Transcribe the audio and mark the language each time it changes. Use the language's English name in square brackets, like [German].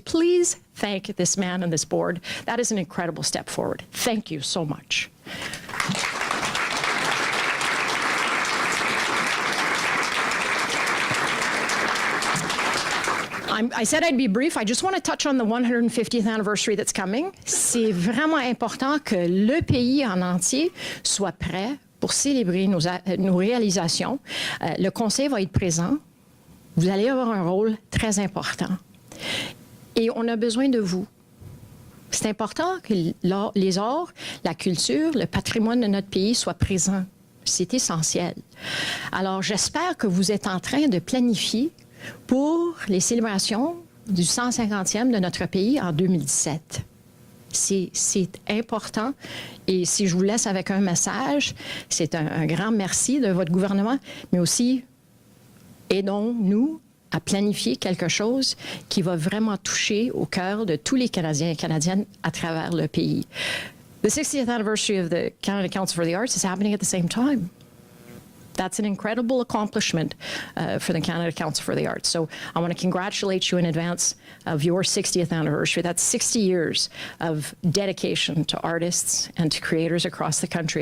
[English] Please thank this man and this board. That is an incredible step forward. Thank you so much. I said I'd be brief. I just want to touch on the 150th anniversary that's coming. [French] C'est vraiment important que le pays en entier soit prêt pour célébrer nos réalisations. Le Conseil va être présent. Vous allez avoir un rôle très important. Et on a besoin de vous. C'est important que les arts, la culture, le patrimoine de notre pays soient présents. C'est essentiel. Alors, j'espère que vous êtes en train de planifier pour les célébrations du 150e de notre pays en 2017. C'est important. Et si je vous laisse avec un message, c'est un grand merci de votre gouvernement, mais aussi aidons-nous à planifier quelque chose qui va vraiment toucher au cœur de tous les Canadiens et Canadiennes à travers le pays. [English] The 60th anniversary of the Canada Council for the Arts is happening at the same time. That's an incredible accomplishment for the Canada Council for the Arts. So I want to congratulate you in advance of your 60th anniversary. That's 60 years of dedication to artists and to creators across the country.